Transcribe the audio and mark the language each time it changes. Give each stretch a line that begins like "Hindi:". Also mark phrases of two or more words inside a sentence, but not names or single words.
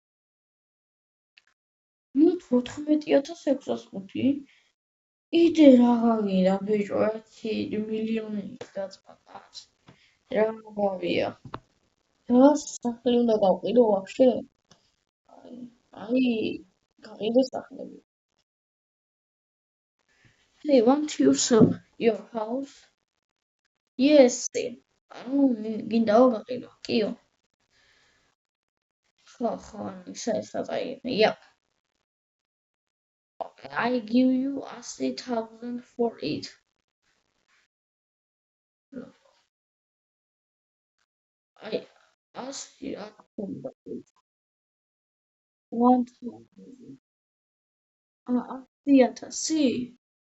Georgian: ნუ 14605 იდე რაღაცა ბიჭო 1 მილიონი გაწყვეტს. რა მოგავია. რა სახელი უნდა გავყიდო ვაფშე? აი, გაყიდე სახლები.
English: Hey, want you sell your house? Yes.
Georgian: ანუ გინდა გავყიდო. კიო. ხო, ისაა.
English: Yeah. I give you 100,000 for it. I ask you 1,000. 1,000.